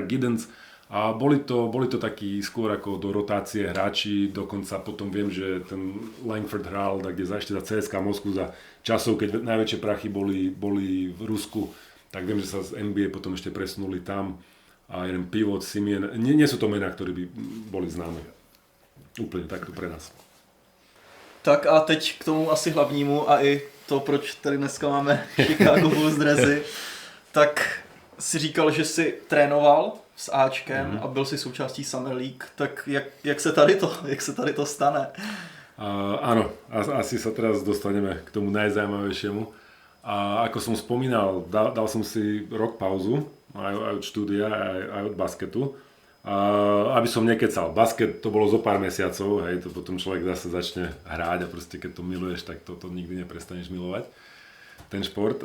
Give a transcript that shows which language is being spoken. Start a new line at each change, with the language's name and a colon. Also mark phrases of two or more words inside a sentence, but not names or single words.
Slovak: Giddens, a boli to takí skôr ako do rotácie hráči, dokonca potom viem, že ten Langford hral ešte za CSKA Moskvu za časov, keď najväčšie prachy boli v Rusku, tak viem, že sa z NBA potom ešte presunuli tam a jeden pivot, Simien. Nie sú to mená, ktoré by boli známe. Úplne takto pre nás.
Czech: Tak a teď k tomu asi hlavnímu a i to, proč tady dneska máme Chicago Bulls dresy, tak si říkal, že jsi trénoval s Ačkem a byl si součástí Summer League, tak jak se tady to stane?
Slovak: Áno, asi sa teraz dostaneme k tomu najzaujímavejšiemu. A ako som spomínal, dal som si rok pauzu, aj od štúdia, aj od basketu. Aby som nekecal. Basket to bolo zo pár mesiacov, hej, to potom človek zase začne hrať a proste keď to miluješ, tak to nikdy neprestaneš milovať, ten šport.